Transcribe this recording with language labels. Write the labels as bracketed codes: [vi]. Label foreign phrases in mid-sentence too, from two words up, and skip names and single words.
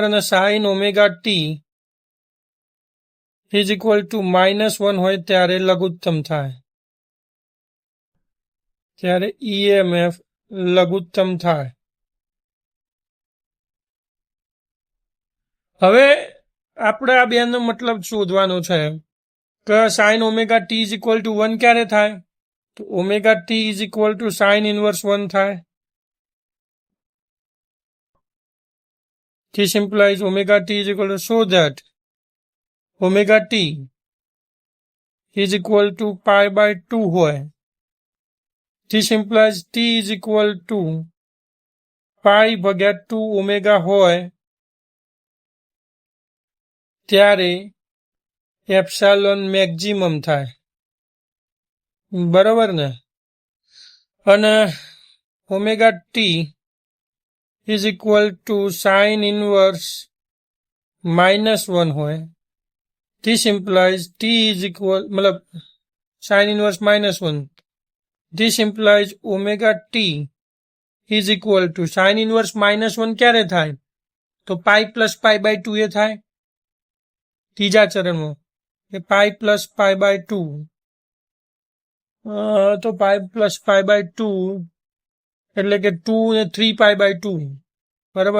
[gu] અને [en] sine omega t is equal to [gu] -1 હોય ત્યારે લઘુત્તમ થાય ત્યારે EMF લઘુત્તમ થાય. હવે આપણે આ બેનો મતલબ શોધવાનો છે કે [en] sine omega t is equal to [gu] 1 ક્યારે થાય તો [en] omega t is equal to sine inverse [gu] 1 થાય. [en] This implies omega t is equal to, so that omega t is equal to pi by 2 હોય. This implies t is equal to pi ભાગ્યા 2 omega [gu] હોય ત્યારે એપ્સાલોન મેક્સિમમ થાય બરાબર ને. [en] અને omega t is equal to sin inverse -1 હોય. This implies t is equal मतलब sin inverse -1. This implies omega t is equal to sin inverse -1 [gu] ક્યારે થાય તો [en] pi plus pi by 2 [gu] એ થાય ત્રીજા ચરણમાં એ [en] pi plus pi by 2 [gu] તો [en] pi plus pi by 2 [gu] એટલે કે 2 ને [en] 3 pi by 2 [gu] બરાબર.